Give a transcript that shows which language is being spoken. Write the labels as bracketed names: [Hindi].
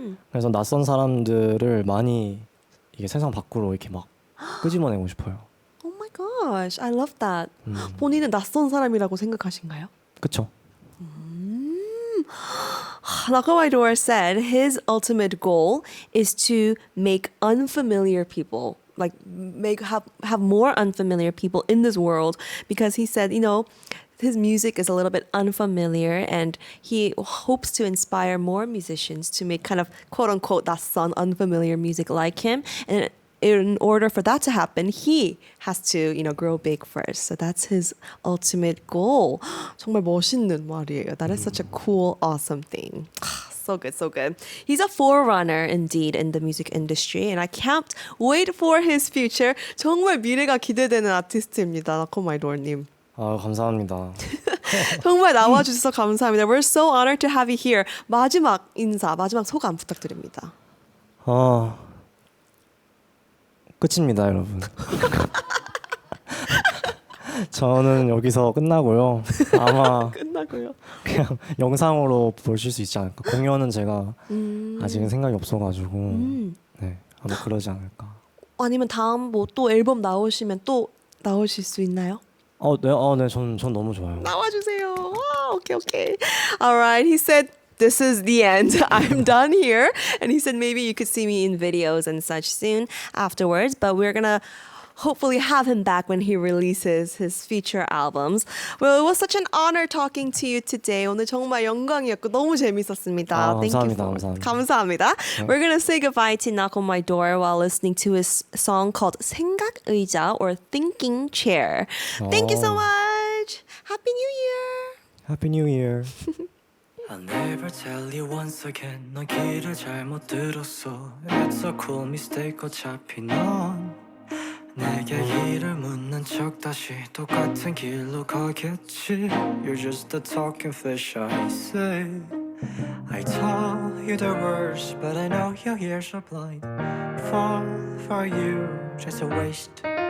[Korean] 그래서 낯선 사람들을 많이 이게 세상 밖으로 이렇게 막 끄집어내고 싶어요. [English] Oh my god. gosh, I love that. [Korean] 본인은 낯선 사람이라고 생각하신가요? 그쵸. [English] KNOCKONMYDOOR said his ultimate goal is to make unfamiliar people, like have more unfamiliar people in this world, because he said, his music is a little bit unfamiliar and he hopes to inspire more musicians to make kind of quote unquote 낯선 unfamiliar music like him. And in order for that to happen, he has to, grow big first. So that's his ultimate goal. [Korean] 정말 멋있는 말이에요. [English] That is such a cool, awesome thing. So good, so good. He's a forerunner indeed in the music industry, and I can't wait for his future. [Korean] 정말 미래가 기대되는 아티스트입니다. 노크온마이도어님. 감사합니다. 정말 나와주셔서 감사합니다. [English] We're so honored to have you here. [Korean] 마지막 소감 부탁드립니다. 끝입니다, 여러분. 저는 여기서 끝나고요. 아마 끝나고요. 그냥 영상으로 보실 수 있지 않을까. 공연은 제가 아직은 생각이 없어가지고 네, 아마 그러지 않을까. 아니면 다음 또 앨범 나오시면 또 나오실 수 있나요? 네, 전 너무 좋아요. 나와주세요. [English] Okay. All right. He said, this is the end. I'm done here. And he said maybe you could see me in videos and such soon afterwards. But we're going to hopefully have him back when he releases his feature albums. Well, it was such an honor talking to you today. [Korean] 오늘 정말 영광이었고 너무 재밌었습니다. [English] Thank you for [Korean] 감사합니다. [English] We're going to say goodbye to KNOCKONMYDOOR while listening to his song called 생각 의자 or Thinking Chair. Thank you so much. Happy New Year. Happy New Year. I'll never tell you once again [Korean] 넌 길을 잘못 들었어 [English] It's a cool mistake [Korean] 어차피 넌 내게 길을 묻는 척 다시 똑같은 길로 가겠지 [English] You're just a talking fish I say I tell you the words but I know your ears are blind Fall for you just a waste